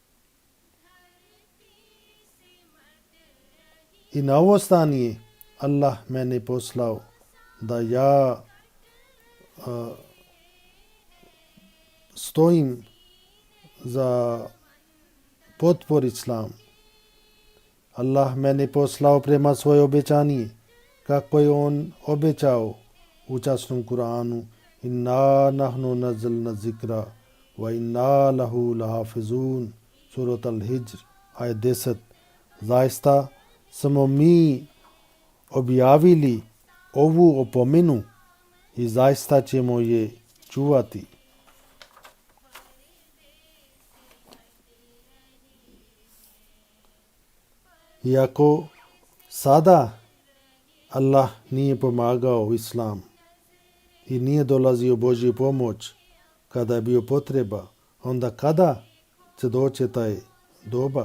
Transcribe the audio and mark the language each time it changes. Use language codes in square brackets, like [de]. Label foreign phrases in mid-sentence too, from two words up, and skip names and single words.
[bs] I na ovo stanje Allah mene poslao da ja stojim za potpor islam. Allah mene poslao prema svoje obećanje, kako je on obećao u časnom Kur'anu: [ar] إنا نحن نزلنا الذكر وإنا له لحافظون. [bs] Surat al-Hijr, ajet 10. Zaista smo mi objavili ovu opomenu i zaista ćemo je čuvati. Iako sada Allah nije pomagao islam i nije dolazio Božji pomoć kada je bio potreba, onda kada će doći taj doba?